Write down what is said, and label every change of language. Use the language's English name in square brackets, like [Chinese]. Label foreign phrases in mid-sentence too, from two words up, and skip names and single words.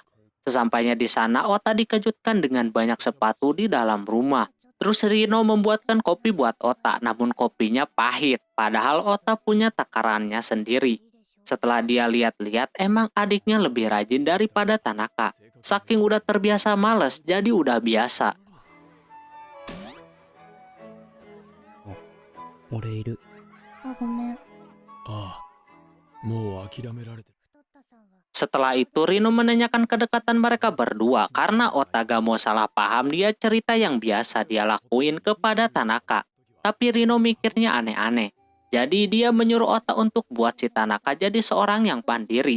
[Indonesian] Sesampainya di sana, Ota dikejutkan dengan banyak sepatu di dalam rumah. Terus Rino membuatkan kopi buat Ota, namun kopinya pahit. Padahal Ota punya takarannya sendiri. Setelah dia lihat-lihat, emang adiknya lebih rajin daripada Tanaka. Saking udah terbiasa males, jadi udah biasa. [Japanese] 俺いる。あ、ごめん。ああ、もう諦められてる。 [Indonesian] Setelah itu Rino menanyakan kedekatan mereka berdua karena Ota gak mau salah paham dia cerita yang biasa dia lakuin kepada Tanaka. Tapi Rino mikirnya aneh-aneh. Jadi dia menyuruh Ota untuk buat si Tanaka jadi seorang yang pandiri.